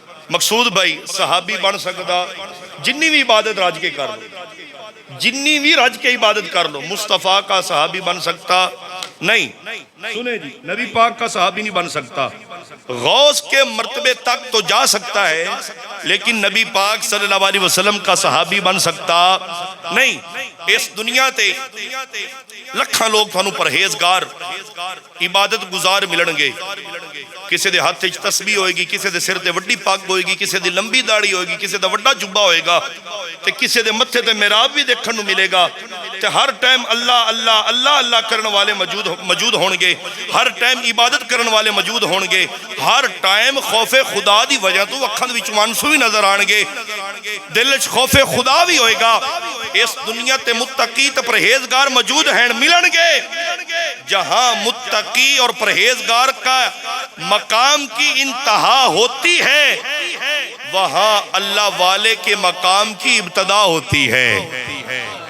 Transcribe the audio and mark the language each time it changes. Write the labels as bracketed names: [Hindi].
[Punjabi] مقصود بھائی صحابی بن سکدا جنی بھی عبادت راج کے کر لو, جنی بھی رج کے عبادت کر لو. [Urdu] مصطفیٰ کا صحابی بن سکتا نہیں. سنیں جی, نبی پاک کا صحابی نہیں بن سکتا. غوث کے مرتبے تک تو جا سکتا ہے لیکن نبی پاک صلی اللہ علیہ وسلم کا صحابی بن سکتا نہیں. [Punjabi] اس دنیا تے لکھاں لوگ تھانو پرہیزگار عبادت گزار ملن گے. کسی دے ہاتھ وچ تسبیح ہوئے گی, کسی دے سر تے وڈی پاگ ہوئے گی, کسی دی لمبی داڑھی ہوئے گی, کسی دا وڈا جبہ ہوئے گا, تے کسی دے متھے تے محراب بھی دیکھن نو ملے گا. تے ہر ٹائم اللہ اللہ اللہ اللہ کرن والے موجود ہون گے, ہر ٹائم عبادت کرن والے موجود ہون گے, ہر ٹائم خوف خدا دی وجہ تو اکھاں وچ آنسو بھی نظر آن گے, دل وچ خوف خدا بھی ہوئے گا. اس دنیا تے متقی تے پرہیزگار موجود ہیں, ملن گے. [Urdu] جہاں متقی اور پرہیزگار کا مقام کی انتہا ہوتی ہے وہاں اللہ والے کے مقام کی ابتدا ہوتی ہے.